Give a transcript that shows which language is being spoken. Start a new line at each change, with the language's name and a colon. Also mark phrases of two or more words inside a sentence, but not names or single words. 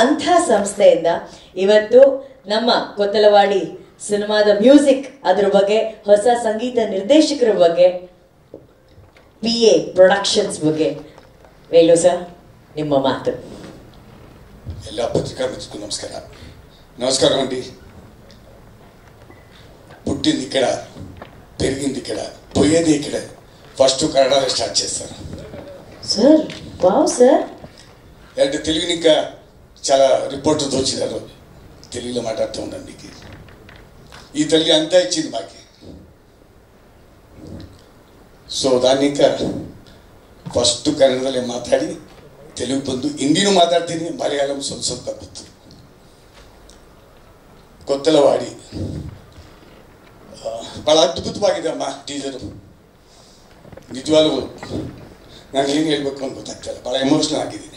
Kannada: ಅಂಥ ಸಂಸ್ಥೆಯಿಂದ ಇವತ್ತು ನಮ್ಮ ಕೊತ್ತಲವಾಡಿ ಸಿನಿಮಾದ ಮ್ಯೂಸಿಕ್, ಅದ್ರ ಬಗ್ಗೆ, ಹೊಸ ಸಂಗೀತ ನಿರ್ದೇಶಕರ ಬಗ್ಗೆ, PA ಪ್ರೊಡಕ್ಷನ್ಸ್ ಬಗ್ಗೆ ವೇಲು ಸರ್ ನಿಮ್ಮ ಮಾತು. ಎಲ್ಲ ಪತ್ರಿಕಾ ಮಿತ್ರರಿಗೂ ನಮಸ್ಕಾರ. ನಮಸ್ಕಾರ ಅಂడి.
Telugu: పుట్టింది ఇక్కడ, పెరిగింది ఇక్కడ, పోయేది ఇక్కడ. ఫస్ట్ కన్నడలో స్టార్ట్ చేస్తారు సార్. వావ్ సార్. అంటే తెలుగుని ఇంకా చాలా రిపోర్టర్స్ వచ్చినారు, తెలుగులో మాట్లాడుతూ ఉన్నాను. మీకు ఈ తల్లి అంతా ఇచ్చింది మాకి.
Kannada: ಸೊ
Telugu: దాన్ని ఇంకా
Kannada: ಫಸ್ಟ್ ಕನ್ನಡದಲ್ಲೇ ಮಾತಾಡಿ ತೆಲುಗು ಬಂದು ಹಿಂದಿನೂ ಮಾತಾಡ್ತೀನಿ, ಮಲಯಾಳಂ ಸ್ವಲ್ಪ ಗೊತ್ತು. ಕೊತ್ತಲವಾಡಿ ಭಾಳ ಅದ್ಭುತವಾಗಿದೆ ಅಮ್ಮ ಟೀಸರು. ನಿಜವಾಗ್ಲೂ ನಾನು ಏನು ಹೇಳಬೇಕು ಅಂತ ಗೊತ್ತಾಗ್ತಾಯಿಲ್ಲ, ಭಾಳ ಎಮೋಷ್ನಲ್ ಆಗಿದ್ದೀನಿ.